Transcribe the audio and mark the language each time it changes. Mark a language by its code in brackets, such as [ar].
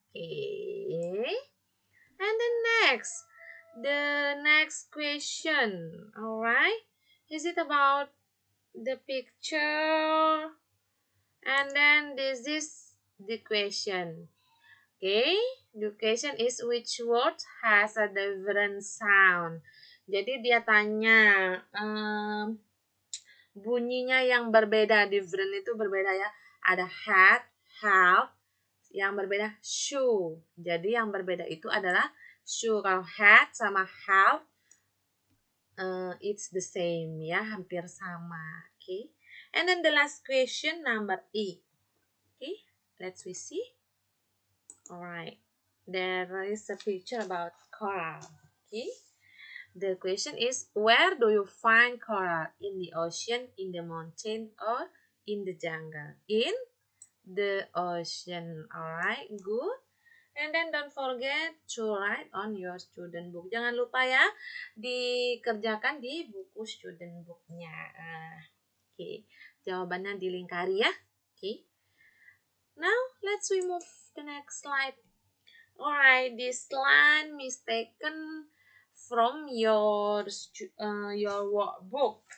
[en] Okay, and the next question. All right, is it about the picture? And then this is the question. Okay, the question is, which word has a different sound? [id] Jadi dia tanya bunyinya yang berbeda, different itu berbeda ya. Ada hat, half, yang berbeda shoe. Jadi yang berbeda itu adalah shoe. Kalau hat sama half [en] it's the same [id] ya, hampir sama. [en] Okay, and then the last question number 8. Okay, let's we see. Alright, there is a picture about coral. Okay, the question is, where do you find coral? In the ocean, in the mountain, or in the jungle? In the ocean. Alright, good. And then don't forget to write on your student book. [id] Jangan lupa ya, dikerjakan di buku student booknya. Oke, jawabannya dilingkari ya. Oke. [en] Now, let's we move the next slide. Alright, this line is taken from your workbook.